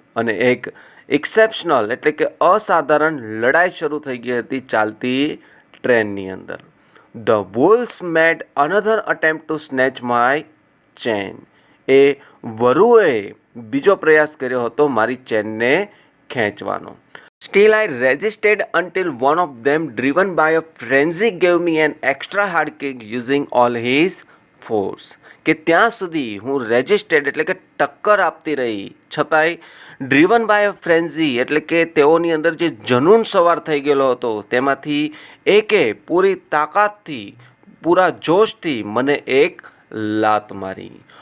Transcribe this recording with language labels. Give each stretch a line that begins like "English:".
Gujarati: અને એક એક્સેપ્શનલ એટલે કે અસાધારણ લડાઈ શરૂ થઈ ગઈ હતી ચાલતી ટ્રેનની અંદર.
English: The wolves made another attempt to snatch my chain.
Gujarati: એ વરુએ બીજો પ્રયાસ કર્યો હતો મારી ચેનને ખેંચવાનો.
English: Still I resisted until one of them, driven by a frenzy, gave me an extra hard kick using all his force.
Gujarati: કે ત્યાં સુધી હું રેજિસ્ટેડ એટલે કે ટક્કર આપતી રહી, છતાંય
English: driven by a frenzy
Gujarati: એટલે કે તેઓની અંદર જે જનૂન સવાર થઈ ગયેલો હતો તેમાંથી એકે પૂરી તાકાતથી પૂરા જોશથી મને એક લાત મારી.